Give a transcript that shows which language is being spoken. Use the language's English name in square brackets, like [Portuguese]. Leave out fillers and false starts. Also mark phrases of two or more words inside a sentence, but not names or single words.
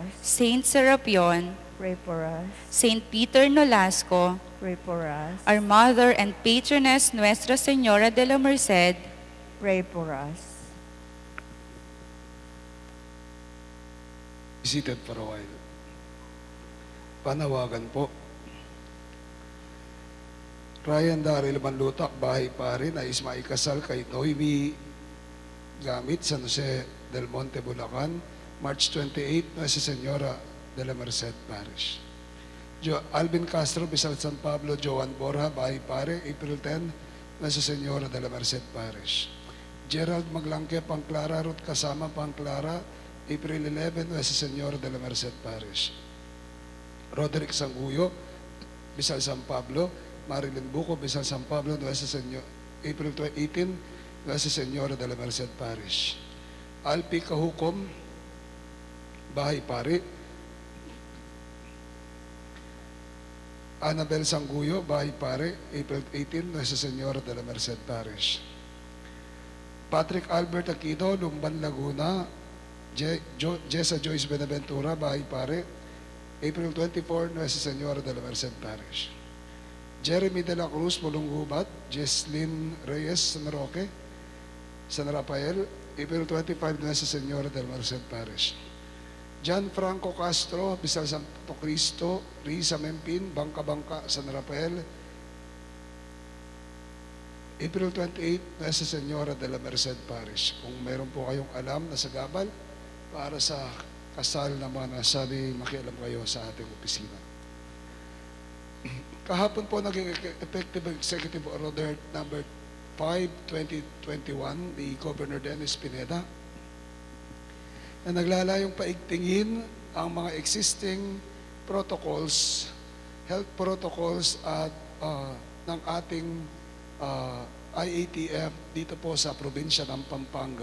[English] Saint Serapion, Pray for us. Saint Peter Nolasco, Pray for us. our Mother and Patroness Nuestra Señora de la Merced, Pray for us. Be seated for a while. [Filipino] Panawagan po. Ryan Daryl Manlutak, Bahay, Pare, nais maikasal kay Noemi Gamit, San Jose del Monte, Bulacan, March 28, Nuestra Señora de la Merced Parish. Alvin Castro, Bisal San Pablo, Joan Borja, Bahay, Pare, April 10, Nuestra Señora de la Merced Parish. Gerald Maglangke, Pangclara, Ruth Kasama, Pangclara, April 11, Nuestra Señora de la Merced Parish. Roderick Sanguyo, Bisal San Pablo, Marilyn Buco, Bisal San Pablo, Nuestra Señora, April 18, Nuestra Señora de la Merced Parish. Alpi Kahukom, Bahay, Pare. Annabel Sanguyo, Bahay, Pare, April 18, Nuestra Señora de la Merced Parish. Patrick Albert Aquino, Lumban, Laguna, Jessa Joyce Benaventura, Bahay, Pare, April 24, Nuestra Señora de la Merced Parish. Jeremy de la Cruz, Mulunggubat, Jesslyn Reyes, San Roque, San Rafael, April 25, Nuestra Señora de la Merced Parish. John Franco Castro, Bisal Santo Cristo, Risa Mempin, Bangka, San Rafael, April 28, Nuestra Señora de la Merced Parish. Kung meron po kayong alam na sagabal para sa kasal na mga nasabi, makialam kayo sa ating opisina. Kahapon po naging [English] effective executive order number 5, [Filipino] 2021 ni Governor Dennis Pineda na naglalayong paigtingin ang mga [English] existing protocols, health protocols [Filipino] at ng ating IATF dito po sa probinsya ng Pampanga.